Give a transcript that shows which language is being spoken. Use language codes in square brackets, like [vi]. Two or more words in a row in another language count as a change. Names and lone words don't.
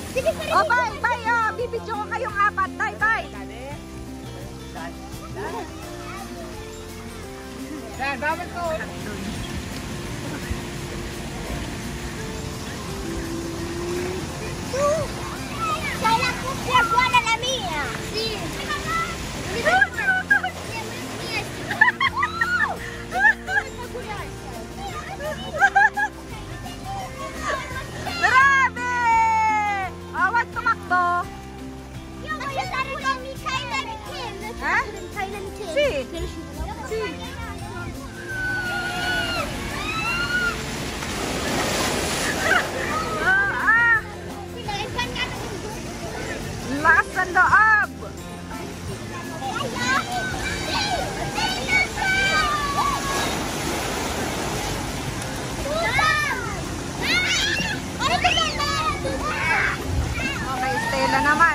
[en] Oh, bye, bye. [tl] Bibidyo ko kayong apat. [en] Bye, bye. [tl] Yan, dapat ko. [it] C'è la cuffia buona la mia! Sì! [tl] Grabe! Awag tumakbo. [it] Io voglio stare con Michaela e Ken! Eh? Michaela e Ken! Sì. Sì. [tl] Lakas ng loob. Okay, Stella naman.